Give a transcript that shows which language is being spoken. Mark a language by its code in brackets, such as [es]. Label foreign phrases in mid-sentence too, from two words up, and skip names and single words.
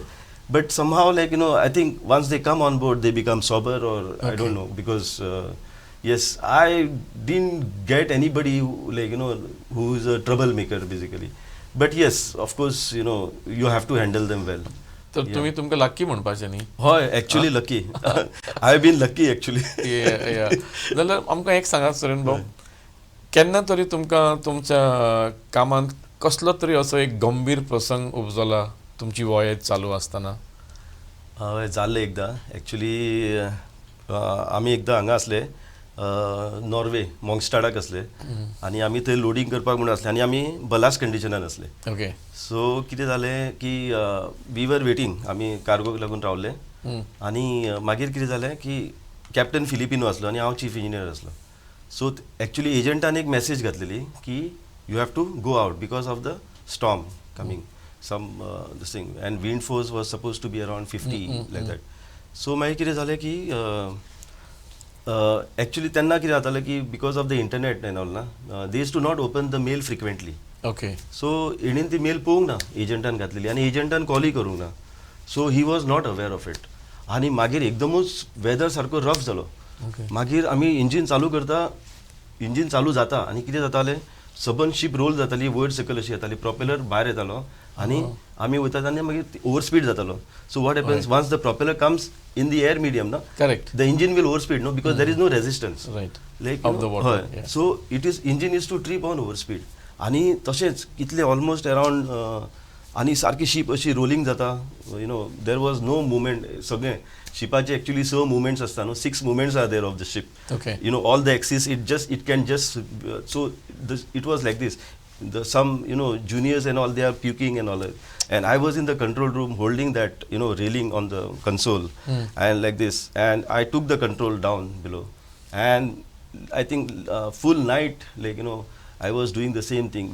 [en] But somehow, like, I think once they come on board, they become sober, or I don't know, because yes, I didn't get anybody who, like, who is a troublemaker basically. But yes, of course, you have to handle them well. [kok] So तुम्ही तुमका लकी म्हणपाचे न्ही? होय, [en] actually lucky. I have been lucky actually. Yeah. [kok] जाल्यार आमकां एक सांगात सुरेंद्र भाऊ, केन्ना तरी तुमकां तुमच्या कामांत कसलो तरी असो एक गंभीर प्रसंग उपजला तुमची वयत चालू आसतना? हय, जाल्लें एकदां. एक्चुली आमी एकदां हांगा आसले, नॉर्वे, मॉन्गस्टाडाक आसले, आनी आमी थंय लोडिंग करपाक म्हणून आसले, आनी आमी बलास्ट कंडिशनान आसले. ओके. सो कितें जालें की [en] we were waiting, [kok] आमी कार्गोक लागून रावले, आनी मागीर कितें जालें की कॅप्टन फिलिपिनो आसलो आनी हांव [en] chief engineer [kok] आसलो. सो एक्चुली एजंटान एक मॅसेज घातलेली की [en] You have to go out because of the storm coming, some this thing, and wind force was supposed to be around 50 like that. So [kok] मागीर कितें जालें की Actually त्यांना कितें जातालें की [en] because of the internet and all na they use to not open the mail frequently. ओके. [kok] सो हेणीन ती मेल पळोवंक ना एजंटान घातलेली आनी एजंटान कॉलूय करूंक ना. [en] So he was not aware of it. [kok] आनी मागीर एकदमूच वेदर सारको रफ जालो. मागीर आमी इंजीन चालू करता, इंजीन चालू जाता आनी कितें जातालें सबन शीप रोल जाताली, वयर सकयल अशी येताली, प्रोपेलर भायर येतालो आनी आमी वयता आनी मागीर ओवर स्पीड जातालो. [en] So what happens once the propeller comes in the air medium na, करेक्ट, the engine will overspeed, no, because there is no resistance, right, like of the water. Yeah. so it is engine is to trip on overspeed. [kok] आणि तशेंच कितले [en] almost around [kok] आनी सारकी शीप अशी रोलिंग जाता, [en] there was no movement. [kok] सगळे शिपाचे एक्चुअली 6 मुवमेंट्स असता न्हू, [en] 6 movements are there of the ship. Okay. all the axis it can just so it was like this. Some juniors and all, they are puking and all that, and I was in the control room holding that railing on the console and like this, and I took the control down below, and I think full night, like I was doing the same thing.